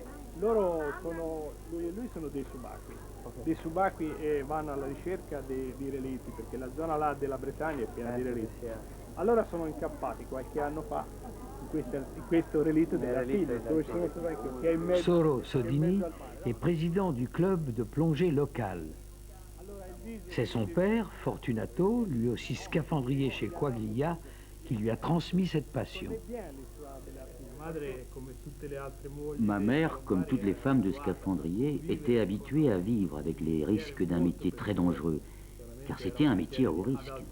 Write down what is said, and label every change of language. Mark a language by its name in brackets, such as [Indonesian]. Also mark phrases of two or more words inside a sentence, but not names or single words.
[Italian] Loro sono, lui e lui sono dei subacquei. Dei subacquei e vanno alla ricerca di relitti, perché la zona là della Bretagna è piena di relitti. Allora sono incappati qualche anno fa in questo relitto della Silvia, dove ci sono subacquei che è in mezzo. [French] Soro Sodini est président du club de plongée local. C'est son père, Fortunato, lui aussi scaphandrier chez Quaglia, qui lui a transmis cette passion. Ma mère, comme toutes les femmes de scaphandrier, était habituée à vivre avec les risques d'un métier très dangereux, car c'était un métier à haut risque.